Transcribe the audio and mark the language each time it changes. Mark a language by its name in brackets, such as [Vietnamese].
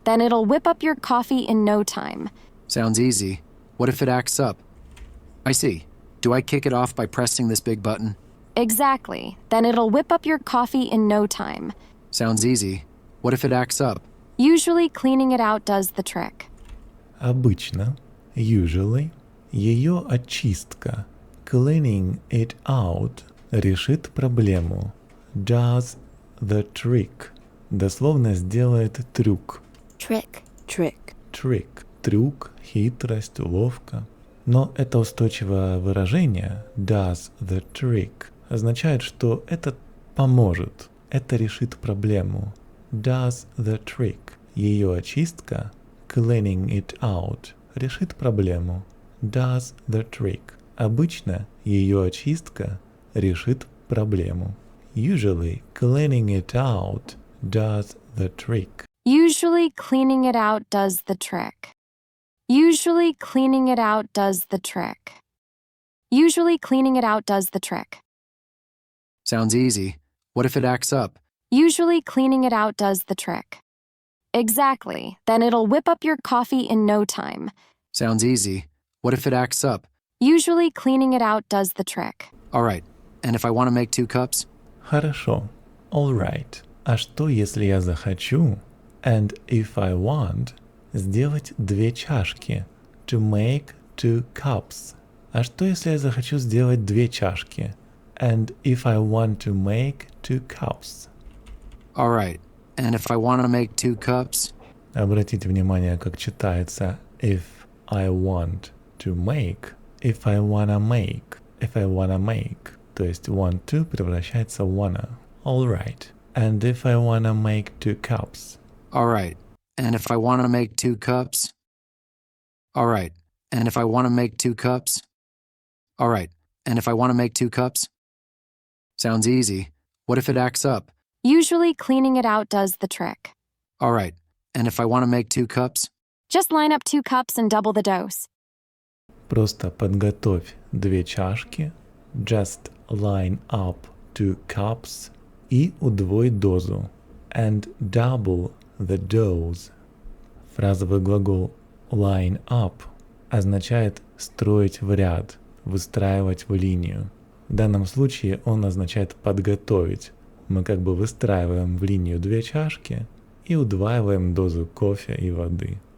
[English] Then it'll whip up your coffee in no time. Sounds easy. What if it acts up? I see. Do I kick it off by pressing this big button? Exactly. Then it'll whip up your coffee in no time. Sounds easy. What if it acts up? Usually, cleaning it out does the trick. [Russian] Обычно, [English] usually, [Russian] ее очистка, [English] cleaning it out, [Russian] решит проблему. [English] Does the trick. [Russian] Дословно сделает трюк. [English] Trick. Trick. [Russian] Trick. Трюк, хитрость, уловка. Но это устойчивое выражение [English] does the trick [Russian] означает, что это поможет, это решит проблему. [English] Does the trick. [Russian] Ее очистка, [English] cleaning it out, [Russian] решит проблему. [English] Does the trick. [Russian] Обычно ее очистка решит проблему. [English] Usually cleaning it out does the trick. Usually cleaning it out does the trick. Usually cleaning it out does the trick. Usually cleaning it out does the trick. Sounds easy. What if it acts up? Usually cleaning it out does the trick. Exactly. Then it'll whip up your coffee in no time. Sounds easy. What if it acts up? Usually cleaning it out does the trick. All right. And if I want to make 2 cups? [Russian] Хорошо. [English] All right. [Russian] А что, если я захочу, [English] and if I want, [Russian] сделать 2 чашки? [English] To make 2 cups. [Russian] А что, если я захочу сделать 2 чашки? [English] And if I want to make 2 cups? All right. And if I want to make 2 cups? [Russian] Обратите внимание, как читается [English] if I want to make, if I wanna make, [Russian] if I wanna make. То есть [English] want to [Russian] превращается в wanna. [English] All right. And if I wanna make 2 cups? All right. And if I want to make 2 cups? All right. And if I want to make 2 cups? All right. And if I want to make 2 cups? Sounds easy. What if it acts up? Usually cleaning it out does the trick. All right. And if I want to make 2 cups? Just line up 2 cups and double the dose. [Russian] Просто подготовь 2 чашки, [English] just line up 2 cups [Russian] и удвой дозу, [English] and double the dose. [Russian] Фразовый глагол [English] line up [Russian] означает строить в ряд, выстраивать в линию. В данном случае он означает подготовить. Мы как бы выстраиваем в линию 2 чашки и удваиваем дозу кофе и воды.